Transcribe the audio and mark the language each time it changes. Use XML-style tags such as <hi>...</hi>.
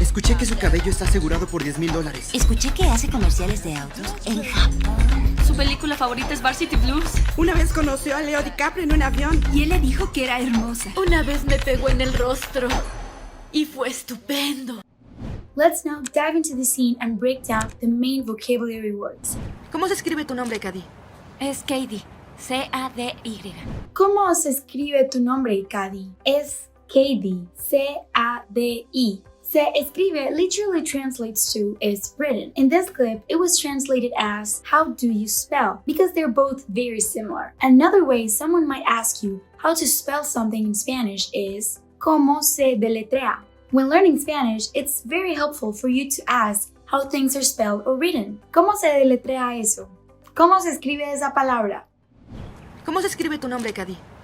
<es>Escuché que su cabello está asegurado por $10,000. Escuché que hace comerciales de autos en Japón. Su película favorita es Varsity Blues. Una vez conoció a Leo DiCaprio en un avión. Y él le dijo que era hermosa. Una vez me pegó en el rostro y fue estupendo.</es> <en>Let's now dive into the scene and break down the main vocabulary words.</en> <es>¿Cómo se escribe tu nombre, Cady? Es Cady, C-A-D-Y. ¿Cómo se escribe tu nombre, Cady? Es Cady, C-A-D-I. Se escribe</es> <en>literally translates to is written. In this clip, it was translated as how do you spell? Because they're both very similar. Another way someone might ask you how to spell something in Spanish is</en> <es>¿cómo se deletrea?</es> <en>When learning Spanish, it's very helpful for you to ask how things are spelled or written.</en> <es>¿Cómo se deletrea eso? ¿Cómo se escribe esa palabra? ¿Cómo se escribe tu nombre, Cady?</es>